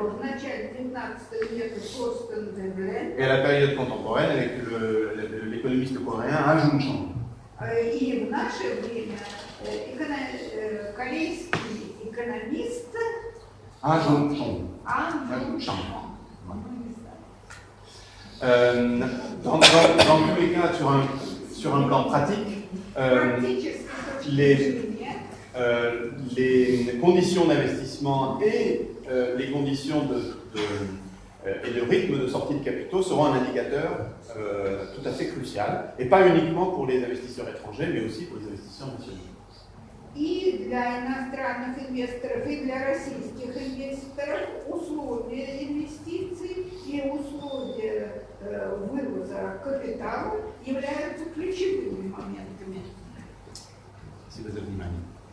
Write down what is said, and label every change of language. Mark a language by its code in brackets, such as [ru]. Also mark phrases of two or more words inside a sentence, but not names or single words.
[ru] В начале 19 века Thorsten Veblen. [fr] Et à la période contemporaine avec l'économiste coréen Han Jung-chang. [ru] И в наше время корейский экономист Han Jung-chang. [fr] Dans tous les cas, sur un plan pratique, les conditions d'investissement et les conditions et le rythme de sortie de capitaux seront un indicateur tout à fait crucial, et pas uniquement pour les investisseurs étrangers, mais aussi pour les investisseurs nationaux. [ru] И для иностранных инвесторов, и для российских инвесторов условия инвестиций и условия вывоза капитала являются ключевыми моментами. Спасибо за внимание.